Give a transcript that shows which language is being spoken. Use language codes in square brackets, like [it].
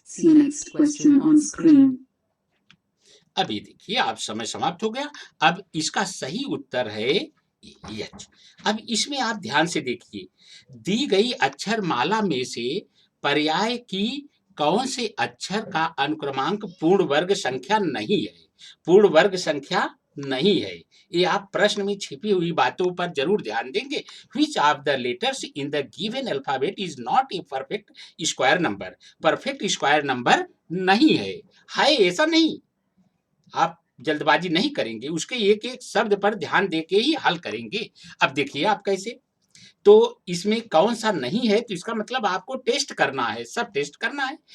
[en] See you next question on screen. [hi] अब ये देखिए, आप समय समाप्त हो गया। अब इसका सही उत्तर है एच। अब इसमें आप ध्यान से देखिए, दी गई अक्षर माला में से पर्याय की कौन से अक्षर का अनुक्रमांक पूर्ण वर्ग संख्या नहीं है? पूर्ण वर्ग संख्या नहीं है। ये आप प्रश्न में छिपी हुई बातों पर जरूर ध्यान देंगे। [en] Which of the letters in the given alphabet is not a perfect square number? Perfect square number [hi] नहीं है ऐसा नहीं। आप जल्दबाजी नहीं करेंगे, उसके एक एक शब्द पर ध्यान देके ही हल करेंगे। अब देखिए आप कैसे, तो इसमें कौन सा नहीं है, तो इसका मतलब आपको टेस्ट करना है, सब टेस्ट करना है।